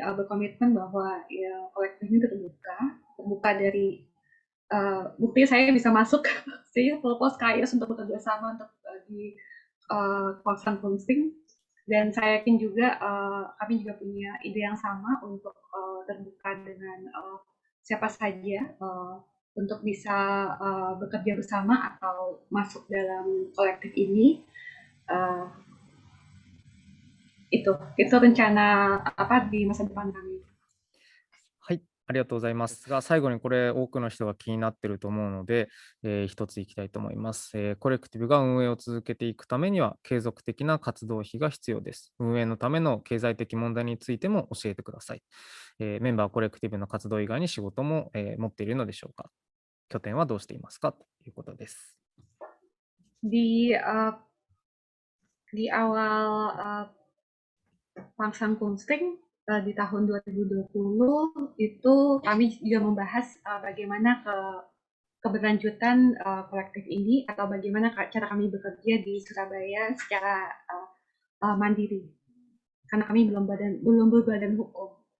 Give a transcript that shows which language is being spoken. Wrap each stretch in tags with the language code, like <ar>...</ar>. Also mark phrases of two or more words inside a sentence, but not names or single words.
<id>berkomitmen bahwa ya, kolektif ini terbuka dari bukti saya bisa masuk sih propose KAIOS untuk bekerja sama untuk di kawasan Kunsting, dan saya yakin juga kami juga punya ide yang sama untuk terbuka dengan siapa saja untuk bisa bekerja bersama atau masuk dalam kolektif ini. Uh, itu rencana di masa depan kami.</id> <ja>はい、ありがとうございますが、最後にこれ多くの人が気になっていると思うので、一ついきたいと思います、コレクティブが運営を続けていくためには継続的な活動費が必要です。運営のための経済的問題についても教えてください。メンバーコレクティブの活動以外に仕事も、持っているのでしょうか。拠点はどうしていますかということです。</ja> <id>Di awal Langsang Kunsting di tahun 2020 itu kami juga membahas bagaimana keberlanjutan kolektif ini atau bagaimana cara kami bekerja di Surabaya secara mandiri, karena kami belum berbadan hukum.</id>